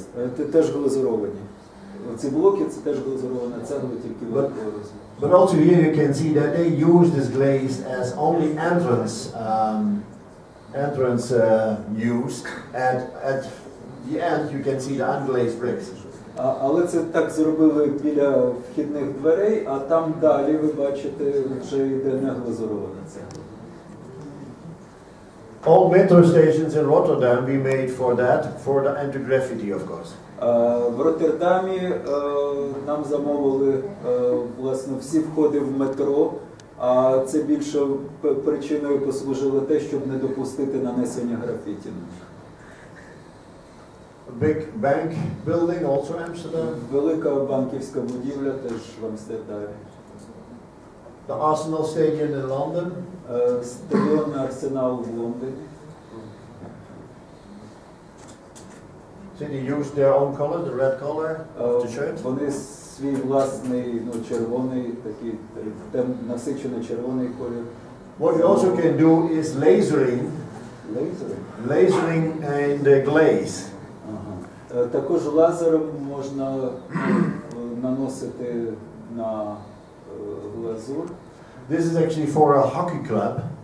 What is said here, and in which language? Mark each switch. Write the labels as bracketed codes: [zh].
[uk] glazed. Теж глазуровані. Ці блоки це теж глазурована цегла, тільки великого розміру. [en] But also here you can see that they use this glaze as only entrance used, and at the end you can see the unglazed bricks. [uk] Але це так зробили біля вхідних дверей, а там далі ви бачите вже йде не глазурована цегла. [en] All metro stations in Rotterdam we made for that, for the anti-graffiti of course. [uk] В Роттердамі нам замовили власне всі входи в метро, а це більше причиною послужило те, щоб не допустити нанесення графіті. [en] Big bank building also in Amsterdam. [uk] Велика банківська будівля теж в Амстердамі. [en] The Arsenal Stadium in London. [uk] Стадіон Арсенал в Лондоні. [en] So they used their own color, the red color of the shirt. [uk] Вони свій власний, червоний, такий насичено червоний колір. [en] What we also can do is lasering. Lasering in the glaze. [uk] Також лазером можна наносити на глазур. [en] This is actually for a hockey club.